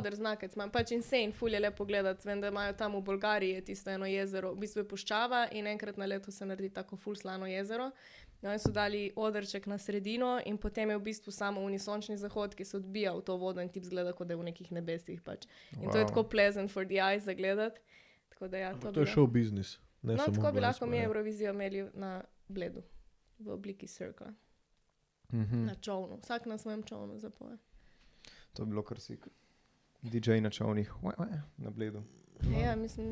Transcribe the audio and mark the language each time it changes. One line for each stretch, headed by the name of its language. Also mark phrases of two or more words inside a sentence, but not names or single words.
Slovenian: moder znakec, imam pač insane, ful je lepo gledati. Vem, da imajo tam v Bolgariji je tisto eno jezero, v bistvu je puščava in enkrat na leto se naredi tako ful slano jezero. No, in so dali odrček na sredino in potem je v bistvu samo unisončni zahod, ki se odbija v to vodo in ti zgleda, kot da je v nekih nebesih. Pač. In to je Wow. tako
English: pleasant for the eyes
Slovenian: za gledati. Tako da ja, Ampak to to je bi šov biznis. Ne No, samo tako bi glasba, lahko mi ja. Eurovizijo imeli na Bledu, v obliki cirkla, Mhm. na čovnu. Vsak na svojem čovnu zapoje. To je bilo kar sik. DJ na čovnih, na Bledu. Ja, mislim,